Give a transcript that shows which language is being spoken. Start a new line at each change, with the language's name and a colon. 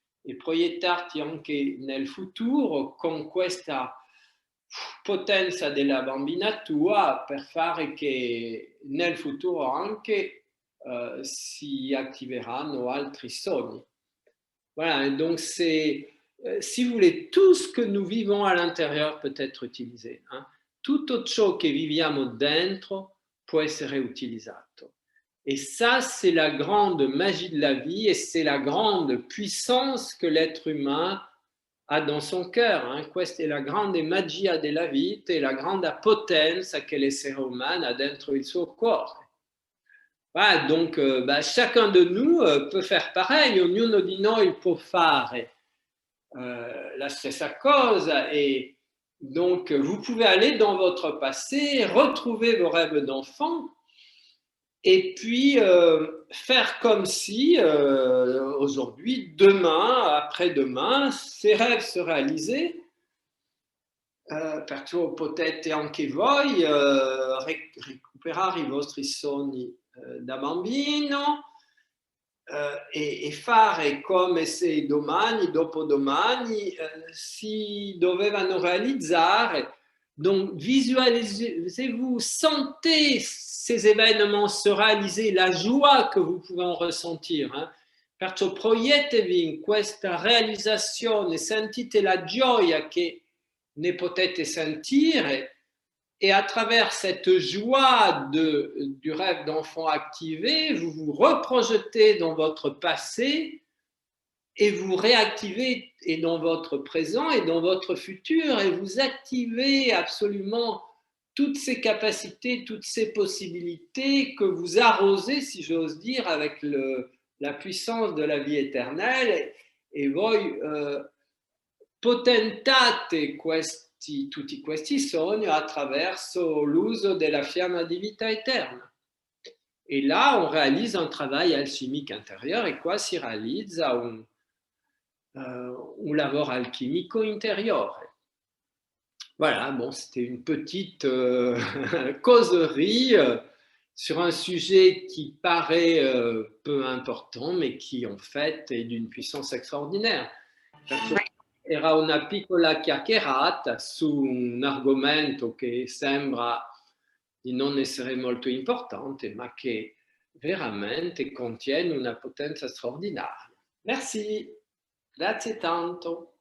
Italian: E proiettarti anche nel futuro con questa potenza della bambina tua per fare che nel futuro anche si attiveranno altri sogni.
French: Voilà, donc c'est, si vous voulez, tout ce que nous vivons à l'intérieur peut être utilisé. Hein.
Italian: Tutto ciò che viviamo dentro può essere utilizzato.
French: Et ça, c'est la grande magie de la vie et c'est la grande puissance que l'être humain ha dans son cœur. Hein.
Italian: Questa è la grande magia della vita e la grande potenza che l'essere umano ha dentro il suo cuore.
French: Voilà, donc chacun de nous peut faire pareil,
Italian: ognuno di noi può fare la stessa cosa
French: et donc vous pouvez aller dans votre passé, retrouver vos rêves d'enfant et puis faire comme si aujourd'hui, demain, après-demain, ces rêves se réalisaient.
Italian: Perciò potete anche voi recuperare i vostri sogni da bambino e fare come se domani, dopodomani si dovevano realizzare.
French: Donc visualisez-vous, sentez ces événements se réaliser, la joie que vous pouvez en ressentir. Hein.
Italian: Perciò proietetevi in questa realizzazione, sentite la gioia che ne potete sentire
French: et à travers cette joie du rêve d'enfant activé, vous vous reprojetez dans votre passé et vous réactivez et dans votre présent et dans votre futur et vous activez absolument toutes ces capacités, toutes ces possibilités que vous arrosez, si j'ose dire, avec la puissance de la vie éternelle et
Italian: voi potentate tutti questi sogni attraverso l'uso della fiamma di vita eterna.
French: Et là, on réalise un travail alchimique intérieur et quoi
Italian: si realizza un lavoro alchimico interiore.
French: Voilà, bon, c'était une petite causerie sur un sujet qui paraît peu important, mais qui en fait est d'une puissance extraordinaire.
Italian: Era una piccola chiacchierata su un argomento che sembra di non essere molto importante, ma che veramente contiene una potenza straordinaria.
French: Merci,
Italian: grazie tanto.